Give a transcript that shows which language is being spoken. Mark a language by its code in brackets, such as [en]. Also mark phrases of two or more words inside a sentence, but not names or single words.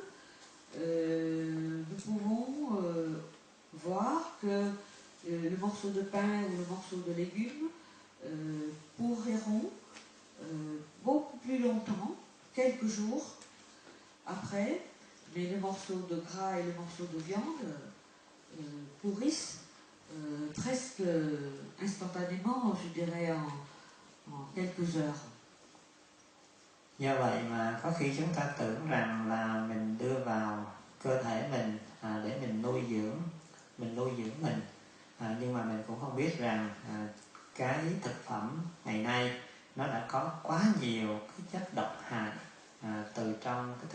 [fr] nous pouvons voir que le morceau de pain ou le morceau de légumes pourriront beaucoup plus longtemps, quelques jours après, mais le morceau de gras et le morceau de viande pourrissent presque instantanément, je dirais en quelques heures. [vi] Do vậy mà có khi chúng ta tưởng rằng là mình đưa vào cơ thể mình để mình nuôi dưỡng mình, nhưng mà mình cũng không biết rằng cái thực phẩm ngày nay nó đã có quá nhiều cái chất độc hại từ trong cái